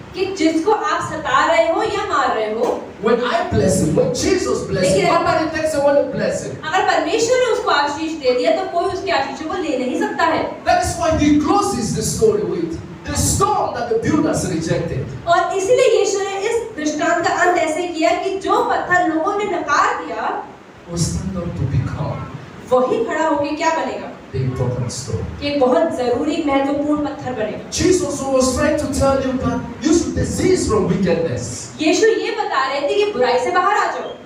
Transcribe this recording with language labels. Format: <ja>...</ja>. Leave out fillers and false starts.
<hi>कि जिसको आप सता रहे हो या मार रहे हो,</hi> <en>When I bless him, when Jesus bless him, nobody takes away the blessing.</en> <hi>अगर परमेश्वर ने उसको आशीष दे दिया तो कोई उसके आशीषों को ले नहीं सकता है।</hi> <en>That is why he closes the story with the stone that the builders rejected.</en> <hi>और इसीलिए यीशु ने इस दृष्टांत का अंत ऐसे किया कि जो पत्थर लोगों ने नकार दिया</hi> <en>Will stand up to become</en> <hi>वही खड़ा होकर क्या बनेगा?</hi> <en>the important stone.</en> <hi>कि एक बहुत जरूरी महत्वपूर्ण पत्थर बनेगा।</hi> <en>Jesus was trying to tell you that you should desist from wickedness.</en> <hi>यीशु ये बता रहे थे कि बुराई से बाहर आ जाओ।</hi>